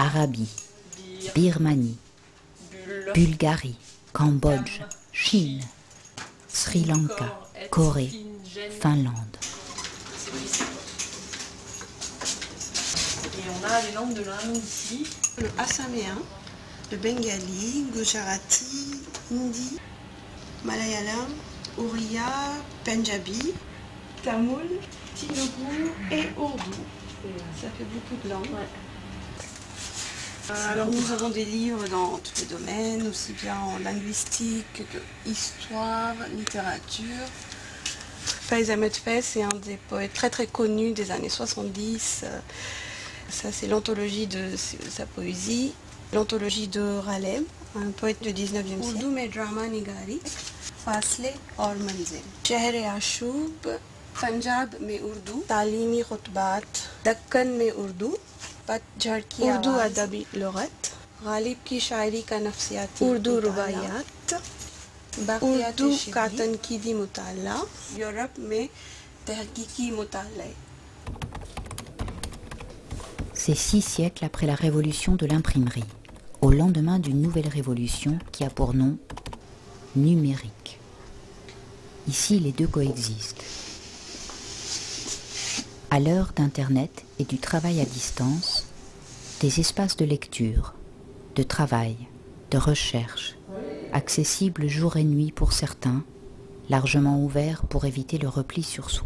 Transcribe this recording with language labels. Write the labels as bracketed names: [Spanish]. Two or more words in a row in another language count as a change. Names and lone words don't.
[French] Arabie, Birmanie, Bulgarie, Cambodge, Chine, Sri Lanka, Corée, Finlande. Et on a les langues de l'Inde ici. Le assaméen, le bengali, gujarati, hindi, malayalam, oriya, punjabi, tamoul, telugu et ourdou. Ça fait beaucoup de langues. Ouais. Alors nous avons des livres dans tous les domaines, aussi bien en linguistique que histoire, littérature. Faiz Ahmed Faiz, c'est un des poètes très très connus des années 70. Ça c'est l'anthologie de sa poésie. L'anthologie de Ralem, un poète du 19e siècle. [Urdu] اردو میں ڈراما نگاری، فاصلے اور منزل. شہر آشوب، پنجاب میں اردو، تعلیمی خطبات، دکن میں اردو، پت جھڑ کی اردو ادبی لغت، غالب کی شاعری کا نفسیاتی اردو رباعیات، اردو کا تنقیدی مطالعہ، یورپ میں تحقیقی مطالعے. [French] C'est 6 siècles après la révolution de l'imprimerie, au lendemain d'une nouvelle révolution qui a pour nom numérique. Ici, les deux coexistent. À l'heure d'Internet et du travail à distance, des espaces de lecture, de travail, de recherche, accessibles jour et nuit pour certains, largement ouverts pour éviter le repli sur soi.